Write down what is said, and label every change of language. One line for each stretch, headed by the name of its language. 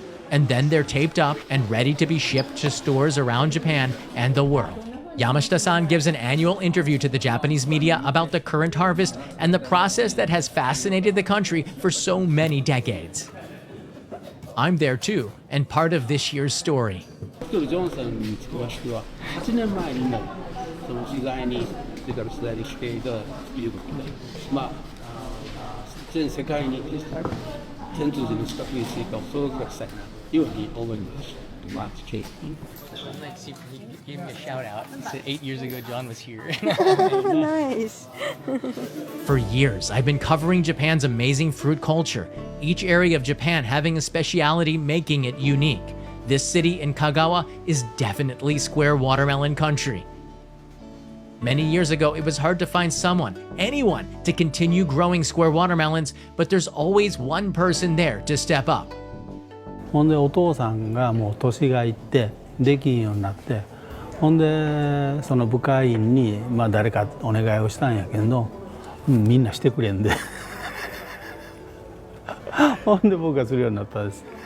English: And then they're taped up and ready to be shipped to stores around Japan and the world. Yamashita-san gives an annual interview to the Japanese media about the current harvest and the process that has fascinated the country for so many decades. I'm there too, and part of this year's story.
Japanese: ジョンソンにつきましては8年前にもその取材に出たり取材に来ていただくということで、全世界に天通寺の四角いスイカを届けしたいなというふうに思います。
English: He gave me a shout out. He said 8 years ago John was here. Nice. For years, I've been covering Japan's amazing fruit culture, each area of Japan having a speciality making it unique. This city in Kagawa is definitely square watermelon country. Many years ago, it was hard to find someone, anyone, to continue growing square watermelons, but there's always one person there to step up.
Japanese: ほんでお父さんがもう年がいってできんようになって、ほんでその部会員に誰かお願いをしたんやけど、みんなしてくれんでほんで僕がするようになったんです。